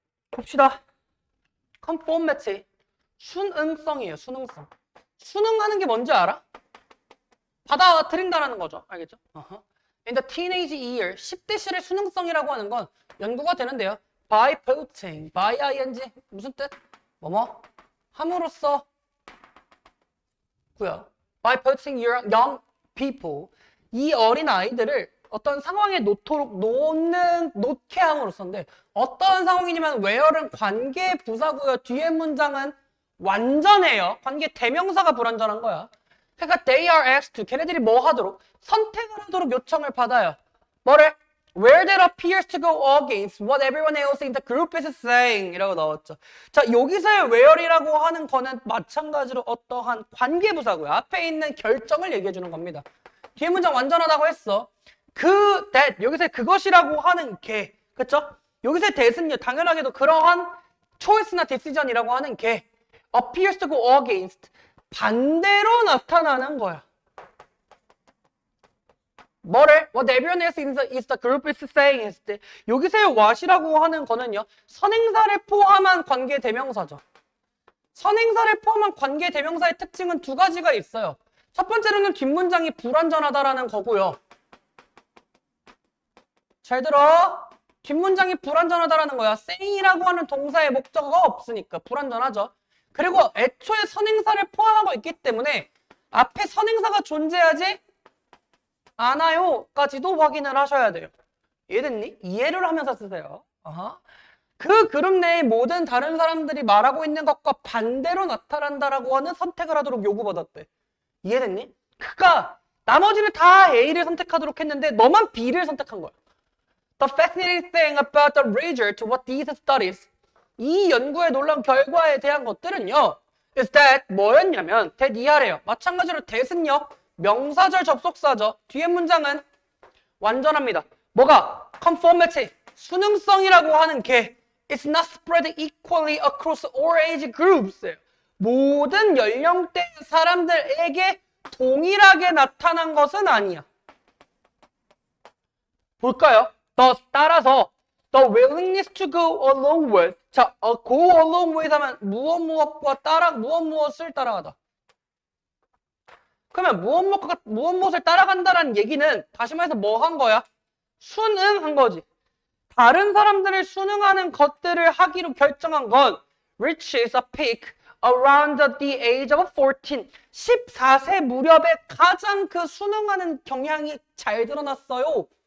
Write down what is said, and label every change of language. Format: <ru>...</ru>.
<ko>봅시다. conformity. 순응성이에요. 순응성. 순응하는 게 뭔지 알아? 받아들인다라는 거죠. 알겠죠?</ko> <en>In the teenage year,</en> <ko>10대 시의 순응성이라고 하는 건 연구가 되는데요.</ko> <en>By putting, by ing</en> <ko>무슨 뜻? 뭐뭐? 함으로써 고요.</ko> <en>By putting your young people,</en> <ko>이 어린 아이들을 어떤 상황에 놓게 함으로써인데 어떤 상황이냐면 where는 관계 부사고요. 뒤에 문장은 완전해요. 관계 대명사가 불완전한 거야. 그러니까</ko> <en>they are asked to,</en> <ko>걔네들이 뭐 하도록? 선택을 하도록 요청을 받아요. 뭐를?</ko> <en>Where that appears to go against what everyone else in the group is saying 이라고 나왔죠.</en> <ko>자, 여기서의 where이라고 하는 거는 마찬가지로 어떠한 관계부사고요. 앞에 있는 결정을 얘기해 주는 겁니다. 뒤에 문장 완전하다고 했어. that, 여기서 그것이라고 하는 게, 그쵸? 여기서의 that은요, 당연하게도 그러한</ko> <en>choice나 decision이라고 하는 게 appears to go against</en> <ko>반대로 나타나는 거야. 뭐를?</ko> <en>What everyone else is the group is saying</en> <ko>했을 때 여기서의 what이라고 하는 거는요. 선행사를 포함한 관계 대명사죠. 선행사를 포함한 관계 대명사의 특징은 두 가지가 있어요. 첫 번째로는 뒷문장이 불완전하다라는 거고요. 잘 들어. 뒷문장이 불완전하다라는 거야. say이라고 하는 동사의 목적어가 없으니까 불완전하죠. 그리고 애초에 선행사를 포함하고 있기 때문에 앞에 선행사가 존재하지 않아요까지도 확인을 하셔야 돼요. 이해됐니? 이해를 하면서 쓰세요. 그 그룹 내의 모든 다른 사람들이 말하고 있는 것과 반대로 나타난다라고 하는 선택을 하도록 요구받았대. 이해됐니? 그러니까 나머지를 다 A를 선택하도록 했는데 너만 B를 선택한 거야.</ko> <en>The fascinating thing about the research to what these studies</en> <ko>이 연구의 놀라운 결과에 대한 것들은요</ko> <en>is that</en> <ko>뭐였냐면</ko> <en>that 이하래요.</en> <ko>마찬가지로 that은요 명사절 접속사죠. 뒤에 문장은 완전합니다. 뭐가? conformity 순응성이라고 하는 게</ko> <en>it's not spread equally across all age groups</en> <ko>모든 연령대 사람들에게 동일하게 나타난 것은 아니야. 볼까요? 따라서</ko> <en>the willingness to go along with 자, go along with</en> <ko>하면 무엇을 따라가다. 그러면 무엇을 따라간다라는 얘기는 다시 말해서 뭐 한 거야? 순응한 거지. 다른 사람들을 순응하는 것들을 하기로 결정한 건</ko> <en>reaches a peak around the age of 14.</en> <ko>14세 무렵에 가장 그 순응하는 경향이 잘 드러났어요.</ko>